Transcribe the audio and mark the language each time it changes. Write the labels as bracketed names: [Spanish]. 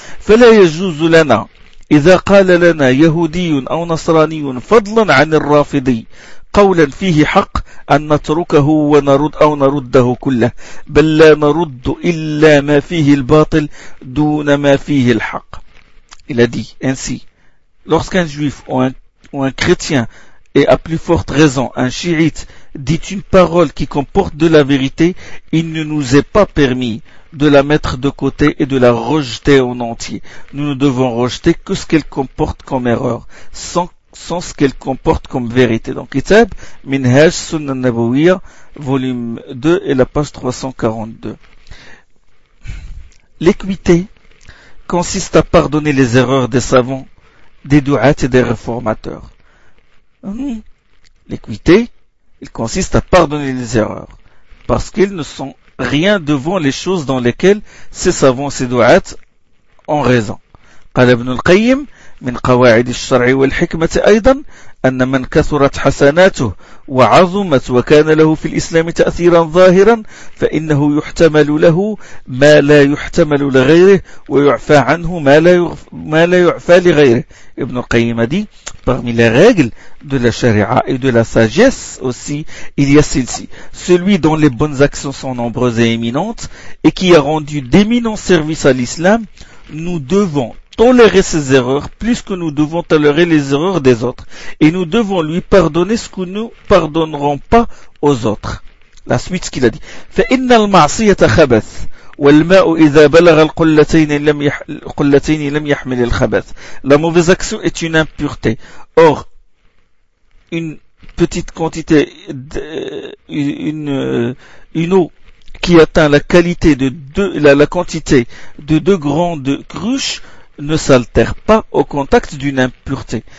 [Arabic] فَلَا يَجُوزُ لَنَا إِذَا قَالَ لَنَا يَهُودِيٌ أَوْ نَصْرَانِيٌ فَضْلًا عَنِ الرَّافِضِي قولا فيه حق أن نتركه ونرد أو نرده كله بل لا نرد إلا ما فيه الباطل دون ما فيه الحق. [French] Il a dit ainsi, lorsqu'un juif ou un chrétien et à plus forte raison un chiite dit une parole qui comporte de la vérité, il ne nous est pas permis de la mettre de côté et de la rejeter en entier. Nous ne devons rejeter que ce qu'elle comporte comme erreur, sans ce qu'elle comporte comme vérité. Donc, Kitab, Minhaj, Sunan Nabawiyya, volume 2 et la page 342. L'équité consiste à pardonner les erreurs des savants, des du'ats et des réformateurs. L'équité, il consiste à pardonner les erreurs, parce qu'ils ne sont rien devant les choses dans lesquelles ces savants, ces du'ats ont raison. [Arabic] قال ابن القيم من قواعد الشرع والحكمة أيضا أن من كثرت حسناته وعظمت وكان له في الإسلام تأثيرا ظاهرا فإنه يحتمل له ما لا يحتمل لغيره ويعفى عنه ما لا يعفى لغيره. [French] ابن القيم دي parmi les règles de la charia et de la sagesse aussi, il y a celle-ci: celui dont les bonnes actions sont nombreuses et éminentes et qui a rendu d'éminents services à l'islam, nous devons tolérer ses erreurs plus que nous devons tolérer les erreurs des autres, et nous devons lui pardonner ce que nous pardonnerons pas aux autres. La suite, ce qu'il a dit. [Arabic] فإن المعصية خبث والماء إذا بلغ القلتين لم يحمل الخبث. [French] La mauvaise action est une impureté. Or, une petite quantité, une eau qui atteint la qualité de deux, la quantité de deux grandes cruches ne s'altère pas au contact d'une impureté.